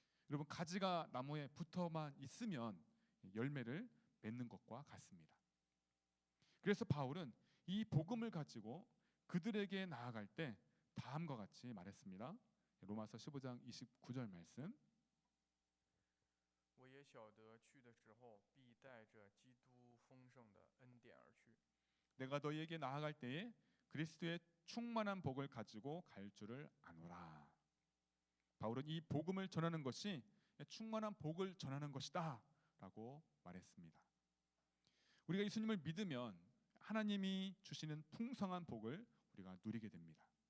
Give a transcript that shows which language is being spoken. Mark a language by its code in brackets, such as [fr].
[ko] 여러분, 가지가 나무에 붙어만 있으면 열매를 맺는 것과 같습니다. 그래서 바울은 이 복음을 가지고 그들에게 나아갈 때 다음과 같이 말했습니다. 로마서 15장 29절 말씀. [zh] 我也晓得去的时候必带着基督丰盛的恩典而去。 [ko] 내가 너희에게 나아갈 때에 그리스도의 충만한 복을 가지고 갈 줄을 아노라. 바울은 이 복음을 전하는 것이 충만한 복을 전하는 것이다 라고 말했습니다. 우리가 예수님을 믿으면 하나님이 주시는 풍성한 복을 우리가 누리게 됩니다.